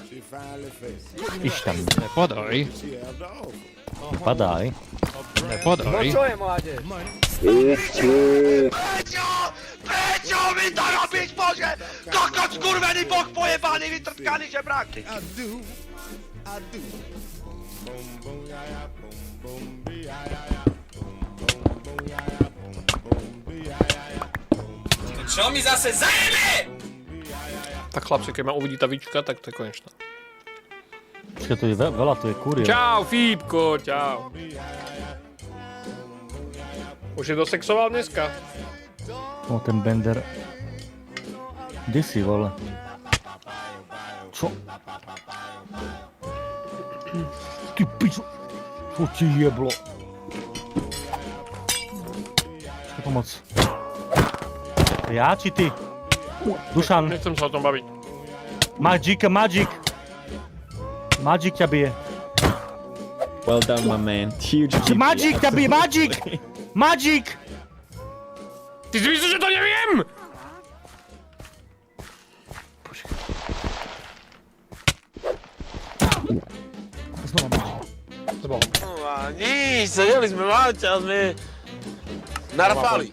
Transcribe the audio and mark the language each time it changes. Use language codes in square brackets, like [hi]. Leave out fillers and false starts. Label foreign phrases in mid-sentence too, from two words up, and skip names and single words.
[sk] Iš tam. Podaj. Padaj. No čo je, mládež? Prečo mi to robíš, Bože? Kokot skurvený boh pojebaný, vytrtkaný žebrák! [en] I do. Boom, boom, ya, ya, boom, boom, be, ya, ya, ya. Boom, boom, ya, ya, boom, boom, be, ya, ya, ya. [sk] Čo mi zase zajebe? Tak chlapci, keď ma uvidí tá výčka, tak to je konečná. Počkaj, to je veľa, to je kurier. Čau, Fípko, čau. Už je dosexoval dneska? No, ten Bender. Kde si, vole? Čo? Ty pičo. Čo ti jeblo? Čo pomoc? Ja či ty? Dušan, Nechcem sa o tom baviť. Magic. Magic ťa bije. [en] Well done, my man. Huge GP. [sk] Magic ťa bije, Magic! Ty si myslíš, že to neviem? Znova Magic. Nič, sedeli sme mať a sme narafali.